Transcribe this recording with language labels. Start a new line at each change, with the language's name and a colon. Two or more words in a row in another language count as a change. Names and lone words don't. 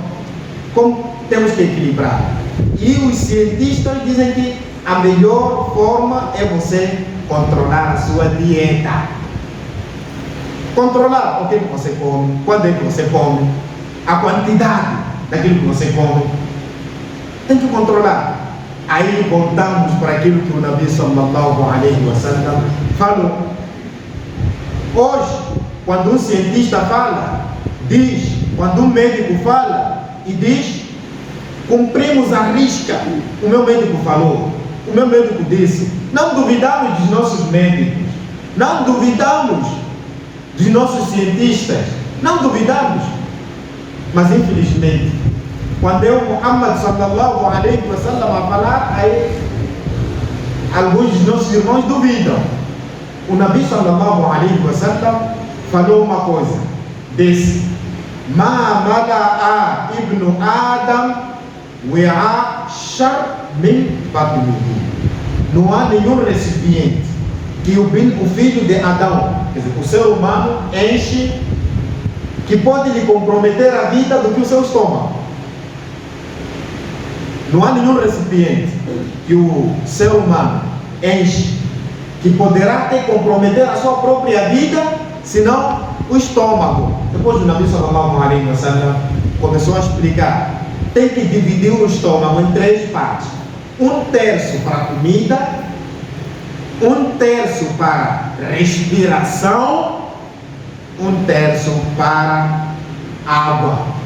Portuguese: Como temos que equilibrar? E os cientistas dizem que a melhor forma é você controlar a sua dieta. Controlar o que você come, quando é que você come, a quantidade daquilo que você come. Tem que controlar. Aí voltamos para aquilo que o Nabi
Arabic: صلى الله عليه وسلم
Portuguese: falou. Hoje, quando um cientista fala, diz, quando um médico fala e diz, cumprimos a risca. O meu médico falou, o meu médico disse. Não duvidamos dos nossos médicos, não duvidamos dos nossos cientistas, não duvidamos. Mas infelizmente, quando eu,
Arabic: محمد صلى الله عليه وسلم,
Portuguese: a falar, aí alguns dos nossos irmãos duvidam. O Nabi
Arabic: صلى الله عليه وسلم
Portuguese: falou uma coisa, disse:
Arabic: ما ملأ ابن آدم وعاء شر من بطنه.
Portuguese: Não há nenhum recipiente que o filho de Adão, quer dizer, o ser humano, enche, que pode lhe comprometer a vida do que o seu estômago. Não há nenhum recipiente que o ser humano enche, que poderá até comprometer a sua própria vida, senão o estômago. Depois o Nabi
Arabic: صلى الله عليه وسلم
Portuguese: começou a explicar. Tem que dividir o estômago em 3 partes. 1/3 para comida, 1/3 para respiração, 1/3 para água.